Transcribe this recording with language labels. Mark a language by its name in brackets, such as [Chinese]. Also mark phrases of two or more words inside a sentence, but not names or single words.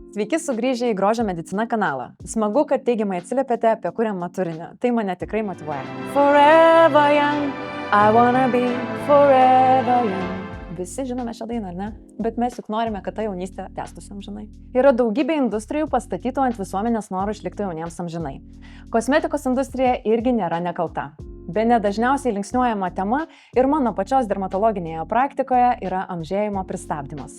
[Lithuanian] Sveiki sugrįžę į Grožio medicina kanalą. Smagu, kad teigiamai atsiliepėte apie kuriamą turinį. Tai mane tikrai motyvuoja. [English] Forever young, I wanna be forever young. [Lithuanian] Visi žinome šią dainą, ar ne? Bet mes juk norime, kad ta jaunystė tęstųsi amžinai. Yra daugybė industrijų pastatytų ant visuomenės norų išlikti jauniems amžinai. Kosmetikos industrija irgi nėra nekalta. Bene dažniausiai linksniuojama tema ir mano pačios dermatologinėje praktikoje yra amžėjimo pristabdymas.